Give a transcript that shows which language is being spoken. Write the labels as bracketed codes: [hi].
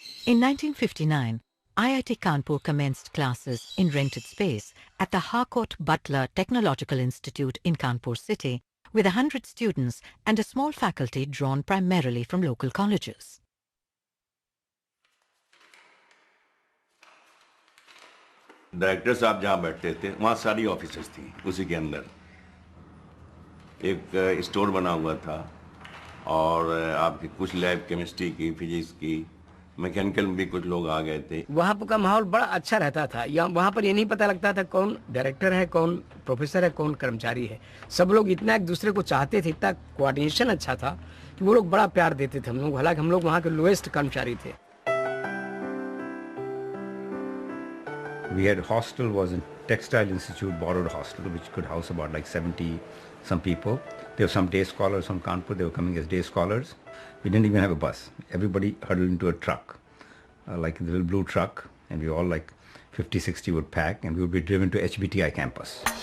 [en] In 1959, IIT Kanpur commenced classes in rented space at the Harcourt Butler Technological Institute in Kanpur city, with 100 students and a small faculty drawn primarily from local colleges. [hi] Director साहब जहाँ बैठते थे वहाँ सारी officers थी उसी के अंदर एक स्टोर बना हुआ था और आपकी कुछ लैब केमिस्ट्री की फिजिक्स की मैकेनिकल में भी कुछ लोग आ गए थे। वहाँ का माहौल बड़ा अच्छा रहता था। वहाँ पर ये नहीं पता लगता था कौन डायरेक्टर है, कौन प्रोफेसर है, कौन कर्मचारी है। सब लोग इतना एक दूसरे को चाहते थे, इतना कोऑर्डिनेशन अच्छा था कि वो लोग बड़ा प्यार देते थे हम लोग। हालांकि हम लोग वहाँ के लोएस्ट कर्मचारी थे। [en] We had hostel was in Textile Institute, borrowed hostel, which could house about like 70 some people. There were some day scholars from Kanpur. They were coming as day scholars. We didn't even have a bus. Everybody huddled into a truck, like the little blue truck, and we all like 50, 60 would pack, and we would be driven to HBTI campus.